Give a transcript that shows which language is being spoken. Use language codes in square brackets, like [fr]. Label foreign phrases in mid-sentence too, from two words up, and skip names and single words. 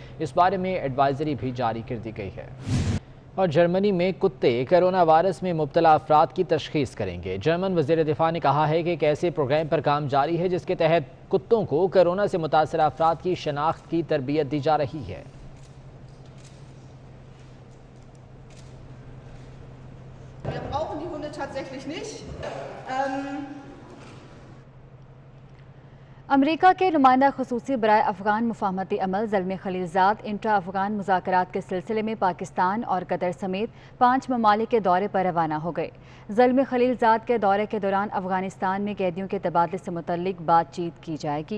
[ur] اس بارے میں ایڈوائزری بھی جاری کر دی گئی ہے۔ اور جرمنی میں کتے کرونا وائرس میں مبتلا افراد کی تشخیص کریں گے۔ جرمن وزیر دفاع نے کہا ہے کہ ایک ایسے پروگرام پر کام جاری ہے جس کے تحت کتوں کو کرونا سے متاثرہ افراد کی شناخت کی تربیت دی جا رہی ہے۔ [de] Wir brauchen die Hunde tatsächlich nicht. [ur] امریکہ کے نمائندہ خصوصی برائے افغان مفاہمتی عمل زلمے خلیلزاد انٹرا افغان مذاکرات کے سلسلے میں پاکستان اور قطر سمیت 5 ممالک کے دورے پر روانہ ہو گئے۔ زلمے خلیلزاد کے دورے کے دوران افغانستان میں قیدیوں کے تبادلے سے متعلق بات چیت کی جائے گی۔